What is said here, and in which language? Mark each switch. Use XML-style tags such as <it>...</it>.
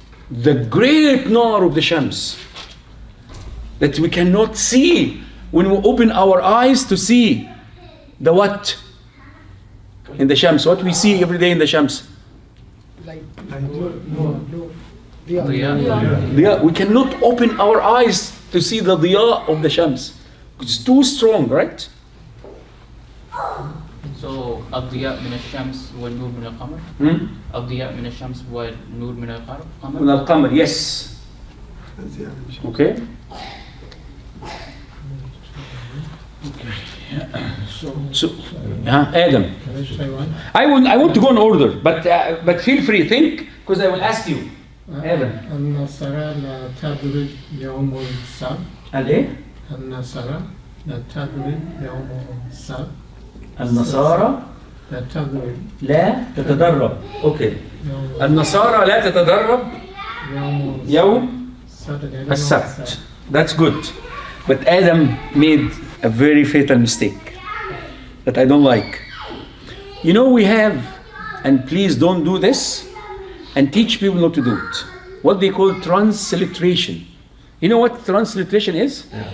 <en>The great nar of the Shams that we cannot see when we open our eyes to see the what in the Shams. What we see every day in the Shams? Diya. We cannot open our eyes to see the diya of the Shams. It's too strong, right?</en> <ar>So الضياء من الشمس والنور من القمر. الضياء من الشمس والنور من القمر. من القمر, yes.</ar> <en>Okay. So, Adam. Can I say one? I want to go in order, but feel free, think, because I will ask you. Adam.</en> <ar>النصارى لا تضرب يوم السبت. الإيه؟ النصارى لا تضرب يوم السبت. النصارى لا تضرب لا تتدرب. Okay. النصارى لا تتدرب يوم السبت.</ar> <en>That's good. But Adam made a very fatal mistake that I don't like. You know, we have, and please don't do this, and teach people not to do it, what they call transliteration. You know what transliteration is?</en>